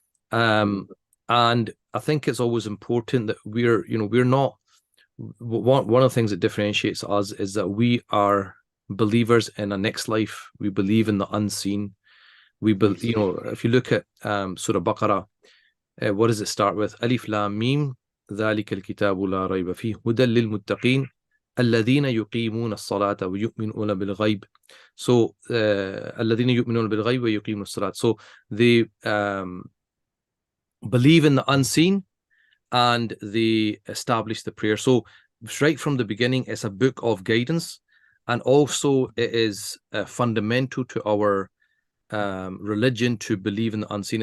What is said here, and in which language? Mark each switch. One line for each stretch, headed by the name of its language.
English: And I think it's always important that we're not, one of the things that differentiates us is that we are believers in a next life. We believe in the unseen. If you look at Surah Baqarah, what does it start with? Alif Lam Mim,
Arabic: ذلك الكتاب لا ريب فيه هدى للمتقين الذين يقيمون الصلاة ويؤمنون بالغيب.
English: So
Arabic: الذين يؤمنون بالغيب ويقيمون الصلاة.
English: So they believe in the unseen and they establish the prayer. So right from the beginning, it's a book of guidance, and also it is fundamental to our religion to believe in the unseen.